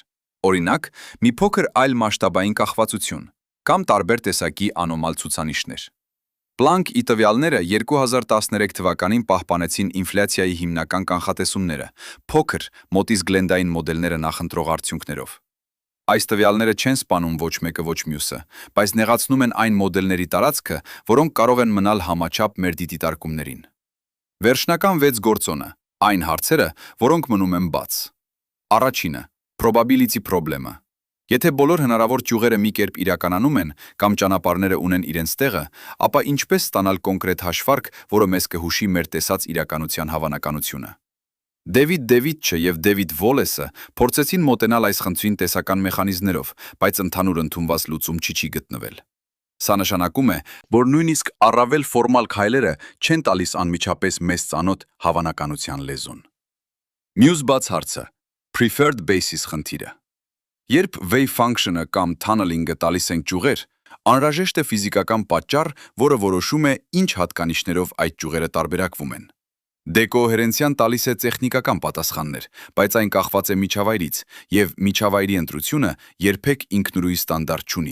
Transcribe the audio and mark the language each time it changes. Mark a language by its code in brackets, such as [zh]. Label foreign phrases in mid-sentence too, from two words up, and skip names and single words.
[hy] Օրինակ, մի փոքր այլ մասշտաբային կախվածություն կամ տարբեր տեսակի անոմալ ցուցանիշներ։ Պլանկ-ի տվյալները 2013 թվականին պահպանեցին ինֆլյացիայի հիմնական կանխատեսումները, փոքր մոտից գլենդային մոդելները նախընտրող արդյունքներով։ Այս տվյալները չեն սպանում ոչ մեկը ոչ մյուսը, բայց նեղացնում են այն մոդելների տարածքը, որոնք կարող են մնալ համաչափ մեր դիտարկումներին։ Վերջնական 6 գործոնը, այն հարցերը, որոնք մնում են բաց։ Առաջինը, [en] probability problem- [hy] ը։ Եթե բոլոր հնարավոր ճյուղերը մի կերպ իրականանում են կամ ճանապարհները ունեն իրենց տեղը, ապա ինչպես ստանալ կոնկրետ հաշվարկ, որը մեզ կհուշի մեր տեսած իրականության հավանականությունը։ Դեվիդ Դեվիդչը եւ Դեվիդ Վոլեսը փորձեցին մոտենալ այս խնդրին տեսական մեխանիզմներով, բայց ընդհանուր ընդունված լուծում չի գտնվել։ Սա նշանակում է, որ նույնիսկ առավել ֆորմալ քայլերը չեն տալիս անմիջապես մեզ ծանոթ հավանականության լեզուն։ Մյուս բաց հարցը՝ [en] preferred basis [hy] խնդիրը։ Երբ [en] wave function- [hy] ը կամ tunneling-ը տալիս են ճյուղեր, անհրաժեշտ է ֆիզիկական պատճառ, որը որոշում է ինչ հատկանիշներով այդ ճյուղերը տարբերակվում են։ Դեկոհերենցիան տալիս է տեխնիկական պատասխաններ, բայց այն կախված է միջավայրից, եւ միջավայրի ընտրությունը երբեք ինքնուրույն ստանդարտ չունի,